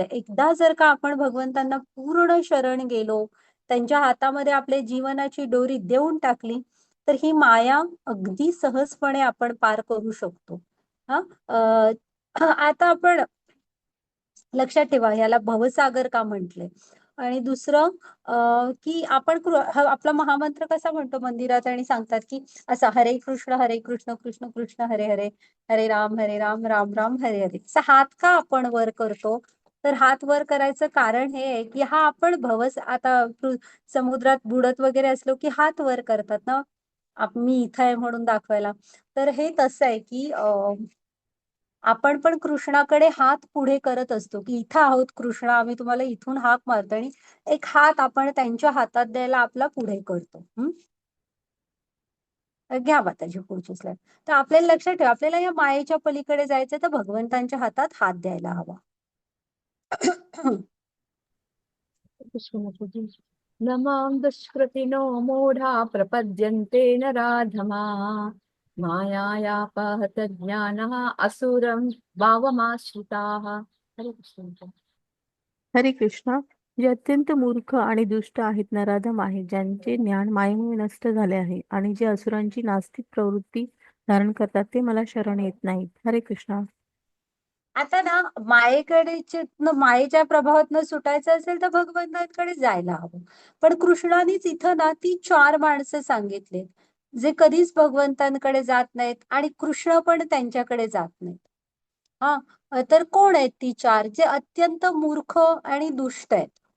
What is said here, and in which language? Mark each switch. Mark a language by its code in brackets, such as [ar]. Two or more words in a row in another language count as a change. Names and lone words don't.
[mr] एकदा जर का आपण भगवंतांना पूर्ण शरण गेलो, त्यांच्या हातामध्ये आपल्या जीवनाची दोरी देऊन टाकली, तर ही माया अगदी सहजपणे आपण पार करू शकतो. हा आता आपण लक्षात ठेवा याला भवसागर का म्हटले. आणि दुसरं की आपण आपला महामंत्र कसा म्हणतो मंदिरात आणि सांगतात की असा हरे कृष्ण कृष्ण कृष्ण हरे हरे, हरे राम राम राम हरे हरे. असा हात का आपण वर करतो? तर हात वर करायचं कारण हे आहे की हा आपण आता समुद्रात बुडत वगैरे असलो की हात वर करतात ना, मी इथं आहे म्हणून दाखवायला. तर हे तसं आहे की आपण पण कृष्णाकडे हात पुढे करत असतो की इथं आहोत कृष्णा, आम्ही तुम्हाला इथून हाक मारतो आणि एक हात आपण त्यांच्या हातात द्यायला आपला पुढे करतो. घ्या माताजी पुढची स्लाईड. तर आपल्याला लक्षात ठेवा, आपल्याला या मायेच्या पलीकडे जायचं तर भगवंतांच्या हातात हात द्यायला हवा. [sa] नमां दुष्कृतिनो मूढा प्रपद्यन्ते नराधमा मायायापहत ज्ञानः असुरं भावमाश्रिताः. [mr] हरे कृष्ण. हरे कृष्णा. जे अत्यंत मूर्ख आणि दुष्ट आहेत, नराधम आहेत, ज्यांचे ज्ञान मायेमुळे नष्ट झाले आहे आणि जे असुरांची नास्तिक प्रवृत्ती धारण करतात ते मला शरण येत नाहीत. हरे कृष्णा. आता ना मायेच्या प्रभावात सुटायचं असेल तर भगवंतांकडे जायला हवं. पण कृष्णानेच इथं ना ती 4 माणसं सांगितले जे कधीच भगवंतांकडे जात नाहीत आणि कृष्ण पण त्यांच्याकडे जात नाहीत. तर कोण आहेत ती 4 जे अत्यंत मूर्ख आणि दुष्ट आहेत?